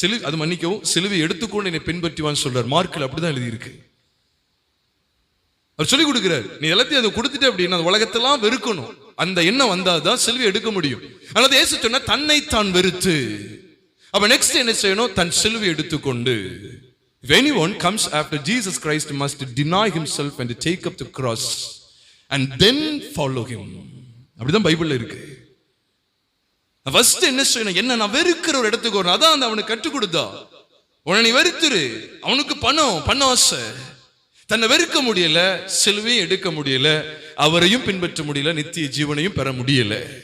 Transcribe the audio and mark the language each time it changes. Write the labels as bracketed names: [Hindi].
[Tamil] அது மன்னிக்கவும், சிலுவை எடுத்துக்கொண்டு என்னை பின்பற்றி வான்னு சொல்றாரு. மார்க்கில் அப்படிதான் எழுதி இருக்கு. அவர் சொல்லிக் கொடுக்கிறார், நீ எல்லாத்தையும் அதை கொடுத்துட்டு அப்படின்னா உலகத்தெல்லாம் வெறுக்கணும், அந்த எண்ணம் வந்தாதான் சிலுவை எடுக்க முடியும். அதனால இயேசு சொன்னா தன்னைத்தான் வெறுத்து, அப்ப நெக்ஸ்ட் என்ன செய்யணும்? தன் சிலுவை எடுத்துக்கொண்டு. [English] If anyone comes after Jesus Christ must deny himself and take up the cross and then follow him. [Tamil] அப்படிதான் பைபிள்ல இருக்கு. ஃபர்ஸ்ட் என்ன செய்யணும்? என்ன நான் வெறுக்கிற ஒரு இடத்துக்கு வரணும். அதான் அவனுக்கு கற்றுக் கொடுத்தா, உன்னை நீ வெறுத்துரு. அவனுக்கு பண்ண ஆசை, தன்னை வெறுக்க முடியல, சிலுவையும் எடுக்க முடியல, அவரையும் பின்பற்ற முடியல, நித்திய ஜீவனையும் பெற முடியல.